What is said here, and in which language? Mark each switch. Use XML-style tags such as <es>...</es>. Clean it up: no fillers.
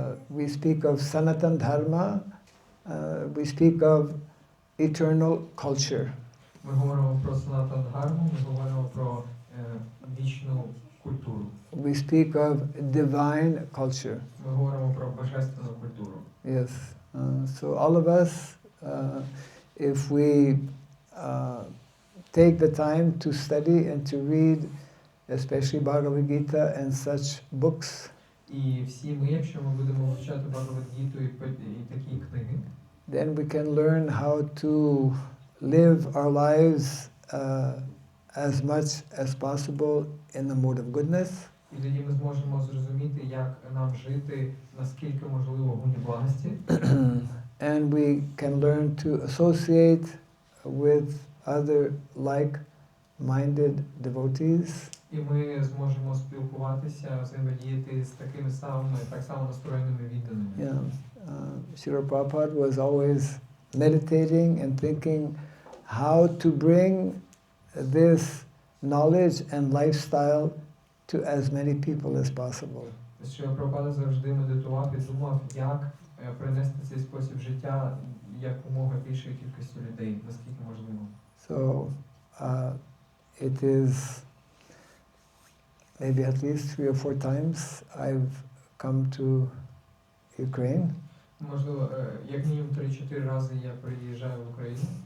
<en>We speak of Sanatan Dharma, we speak of eternal culture.</en> <uk>Ми говоримо про Санатан Дхарму, ми говоримо про вічну культуру.</uk> <en>We speak of divine culture.</en> <uk>Ми говоримо про божественну культуру.</uk> <en>Yes. So all of us, if we take the time to study and to read, especially Bhagavad Gita and such books,</en> <uk>І всі ми, якщо ми будемо вивчати Бхагавад-гіту і такі книги,</uk> <en>then we can learn how to live our lives as much as possible in the mode of goodness.</en> <uk>І тоді ми зможемо зрозуміти, як нам жити, наскільки можливо в гуні благості.</uk> <en>And we can learn to associate with other like-minded devotees.</en> <uk>І ми зможемо спілкуватися, взаємодіяти з такими самими, так само настроєними відданими.</uk> <en>Yeah. Srila Prabhupada was always meditating and thinking how to bring this knowledge and lifestyle to as many people as possible.</en> <uk>Сріла Прабхупада завжди медитував і думав, як принести цей спосіб життя якомога більшої кількості людей, наскільки можливо.</uk> <en>So it is maybe at least 3 or 4 times I've come to Ukraine.</en> <uk>Можливо, як мінімум 3-4 рази я приїжджаю в Україну.</uk>